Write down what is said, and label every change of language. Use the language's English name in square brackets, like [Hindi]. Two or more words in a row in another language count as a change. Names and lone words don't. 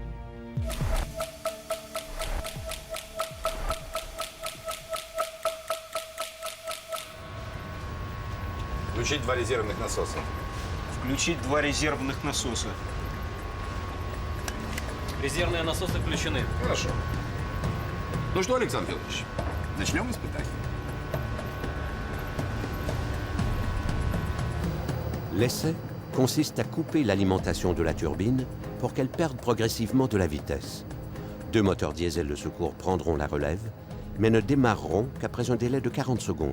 [Russian] Включить 2 резервных насоса. Включить 2 резервных насоса. Резервные насосы включены. Хорошо. Ну что, Александр Федорович, начнем испытание. [French] L'essai consiste à couper l'alimentation de la turbine pour qu'elle perde progressivement de la vitesse. 2 moteurs diesel de secours prendront la relève, mais ne démarreront qu'après un délai de 40 secondes.